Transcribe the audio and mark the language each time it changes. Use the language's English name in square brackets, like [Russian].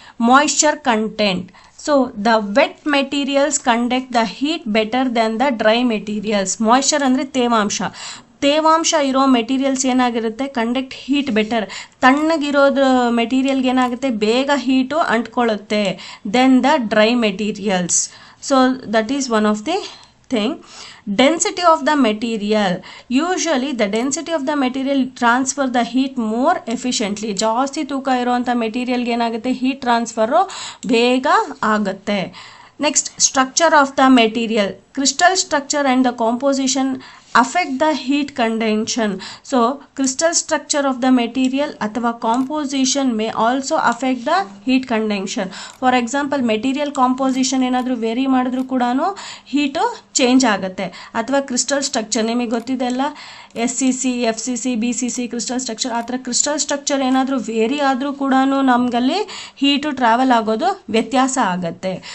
[English] Moisture content. So the wet materials conduct the heat better then the dry materials. [Kannada] Moisture ಅಂದರೆ ತೇವಾಂಶ. ತೇವಾಂಶ ಇರೋ materials ಏನಾಗಿರುತ್ತೆ, [English] Conduct heat better. [Kannada] ತಣ್ಣಗಿರೋದು ಮೆಟೀರಿಯಲ್ಗೆ ಏನಾಗುತ್ತೆ, ಬೇಗ heat ಅಂಟ್ಕೊಳ್ಳುತ್ತೆ [English] Then the dry materials. So that is one of the thing. Density of the material, usually the density of the material transfer the heat more efficiently. [Kannada] ಜಾಸ್ತಿ ತೂಕ ಇರುವಂಥ ಮೆಟೀರಿಯಲ್ಗೆ ಏನಾಗುತ್ತೆ, heat transfer ಬೇಗ ಆಗುತ್ತೆ. [English] Next, structure of the material. Crystal structure and the composition affect the heat conduction. So crystal structure of the material ಅಥವಾ composition may also affect the heat conduction. [Kannada] For example, material composition ಏನಾದರೂ very ಮಾಡಿದ್ರು ಕೂಡ heat change ಆಗುತ್ತೆ. ಅಥವಾ crystal structure ನಿಮಗೆ ಗೊತ್ತಿದೆ ಅಲ್ಲ, SCC, FCC, BCC crystal structure. ಆ ಥರ ಕ್ರಿಸ್ಟಲ್ ಸ್ಟ್ರಕ್ಚರ್ ಏನಾದರೂ ವೇರಿ ಆದರೂ ಕೂಡ ನಮಗಲ್ಲಿ ಹೀಟು ಟ್ರಾವೆಲ್ ಆಗೋದು ವ್ಯತ್ಯಾಸ ಆಗುತ್ತೆ.